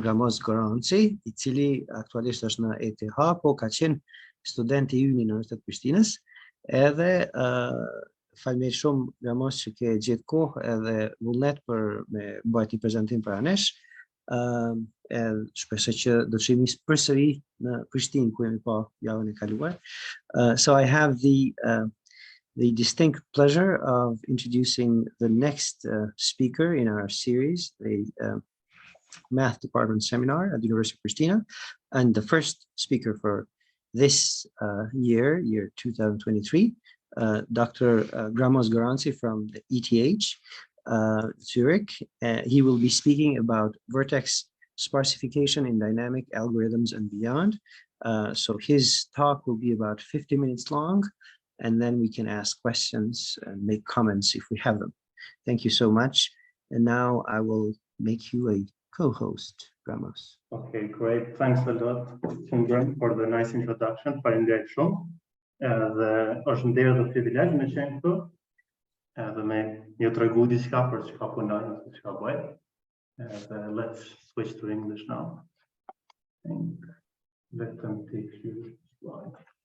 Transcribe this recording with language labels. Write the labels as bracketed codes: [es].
[sq] Gramoz Goranci, i cili aktualisht është në ETH, po ka qenë student i yni në Universitetin e Prishtinës, edhe faleminderit shumë Gramoz që ke gjetë kohë edhe vullnet për me bëjt një prezantim para nesh. Shpresoj që do të shihemi përsëri në Prishtinë ku jemi pa javën e kaluar. [en] So I have the distinct pleasure of introducing the next speaker in our series, the Math Department Seminar at the University of Prishtina, and the first speaker for this year 2023, Dr. Gramoz Goranci from the ETH, Zurich. He will be speaking about Vertex sparsification in dynamic algorithms and beyond. So his talk will be about 50 minutes long, and then we can ask questions and make comments if we have them. Thank you so much. And now I will make you a co-host, Gramoz. Okay, great. Thanks a lot, Sindren, for the nice introduction. [sq] Faleminderit shumë. Dhe është nderë dhe privilegj me qenë këtu. Edhe me një tregu diçka për çka punoj ose çka bëj. [en] Let's switch to English now. And let them take you slide.